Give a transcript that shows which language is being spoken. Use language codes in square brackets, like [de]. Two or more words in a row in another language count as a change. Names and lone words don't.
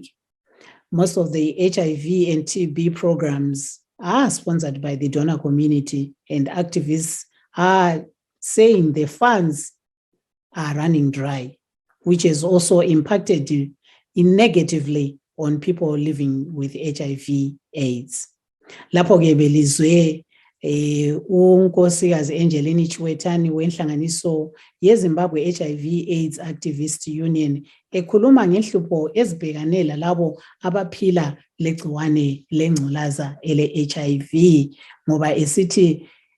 [en] Most of the HIV and TB programs are sponsored by the donor community, and activists are saying the funds are running dry, which has also impacted negatively on people living with HIV AIDS. [nd] Lapho ke belizwe unkosikazi Angelini Chiwetani wenhlanganiso yeZimbabwe HIV AIDS Activist Union ekhuluma ngenhlupho ezibhekanela labo abaphila legciwane lengculaza ele-HIV, ngoba esithi